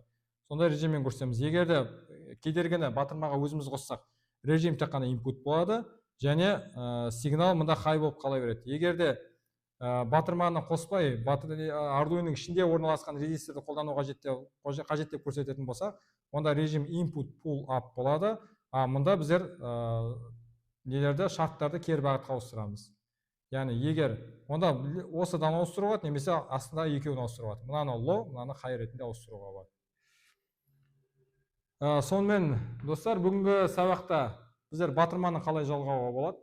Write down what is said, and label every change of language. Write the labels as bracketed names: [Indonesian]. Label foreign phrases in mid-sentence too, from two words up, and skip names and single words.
[Kazakh] Сондай режиммен көрсетеміз. Егер де кедергіні батырмаға өзіміз қоссақ, режим тек қана input болады, және сигнал мында high болып қала береді. Егер де батырманы қоспай ардуиноның ішінде орналасқан резисторды қолдану қажет деп көрсететін болсақ, онда режим [English] input pull up [Kazakh] болады. Мұнда біздер нелерді шарттарды кері бағытқа ауыстырамыз. Яғни егер онда осыдан ауыстыруға болады, немесе астында екеуін ауыстыруға болады. Мынаны low, мынаны high ретінде ауыстыруға болады. Сонымен достар, бүгінгі сабақта біздер батырманы қалай жалғауға болады?